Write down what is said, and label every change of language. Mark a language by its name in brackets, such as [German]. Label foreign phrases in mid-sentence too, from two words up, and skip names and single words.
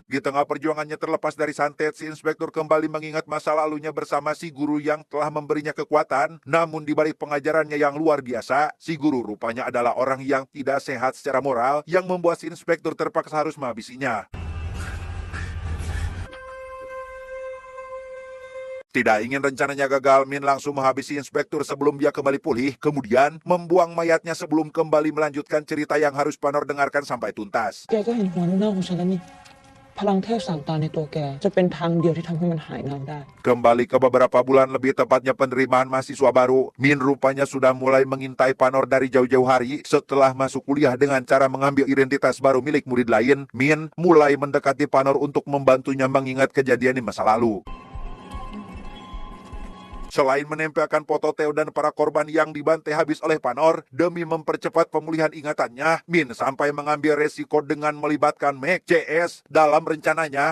[Indonesian] Di tengah perjuangannya terlepas dari santet, si inspektur kembali mengingat masa lalunya bersama si guru yang telah memberinya kekuatan, namun di balik pengajarannya yang luar biasa, si guru rupanya adalah orang yang tidak sehat secara moral yang membuat si inspektur terpaksa harus menghabisinya. Tidak ingin rencananya gagal, Min langsung menghabisi inspektur sebelum dia kembali pulih, kemudian membuang mayatnya sebelum kembali melanjutkan cerita yang harus Panor dengarkan sampai tuntas. [Thai] แกก็เห็นหัวเน่าๆของฉันแล้วนี่พลังเทพสามตาในตัวแกจะเป็นทางเดียวที่ทำให้มันหายเน่าได้ [Indonesian] Kembali ke beberapa bulan, lebih tepatnya penerimaan mahasiswa baru, Min rupanya sudah mulai mengintai Panor dari jauh-jauh hari. Setelah masuk kuliah dengan cara mengambil identitas baru milik murid lain, Min mulai mendekati Panor untuk membantunya mengingat kejadian di masa lalu. Selain menempelkan foto Theo dan para korban yang dibantai habis oleh Panor, demi mempercepat pemulihan ingatannya, Min sampai mengambil resiko dengan melibatkan Meg CS dalam rencananya.